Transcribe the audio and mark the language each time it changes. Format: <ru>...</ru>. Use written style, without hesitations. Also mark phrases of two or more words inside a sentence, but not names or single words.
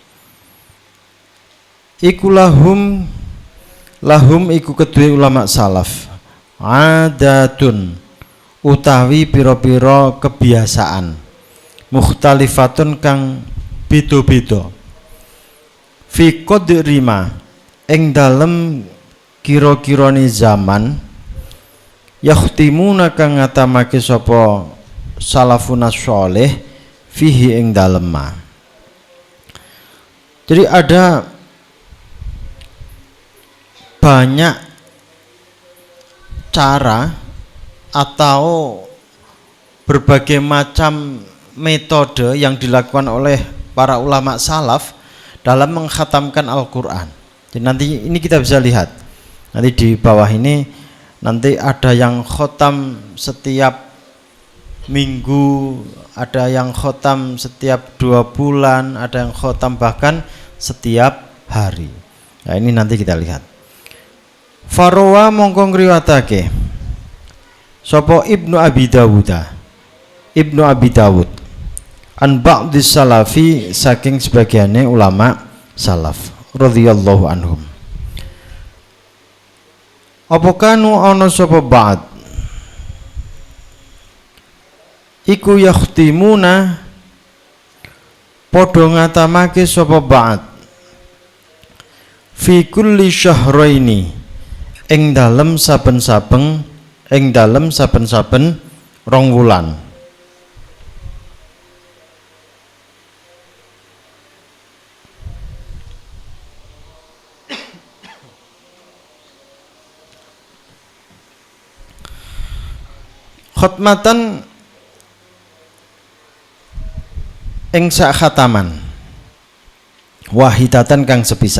<jv>Iku lahum iku kedue ulama salaf adatun utawi pira-pira kebiasaan mukhtalifatun kang beda-beda</jv> <ar>في قدر ما</ar> <jv>ing dalem kira-kirane zaman yakhtimuna kang ngatamake sapa</jv> <ar>سلف صالح فيه</ar> <jv>ing dalem ma.</jv> <id>Jadi ada banyak cara atau berbagai macam metode yang dilakukan oleh para ulama salaf dalam mengkhatamkan Al-Quran. Jadi nanti ini kita bisa lihat nanti di bawah ini, nanti ada yang khotam setiap minggu, ada yang khotam setiap 2 bulan, ada yang khotam bahkan setiap hari. Nah ini nanti kita lihat.</id> <jv>Farawa mongko ngriwatake sapa Ibnu Abi Dawud</jv> <ar>عن بعض السلف</ar> <jv>saking sebagiannya ulama salaf</jv> <ar>رضي الله عنهم.</ar> <jv>Apa kanu ana sapa ba'd iku yakhtimuna padha ngatamake sapa ba'd</jv> <ar>في كل شهرين</ar> <jv>ing dalem saben-saben rong wulan. Khotmatan ing sak khataman wahidatan kang sepisan.</jv>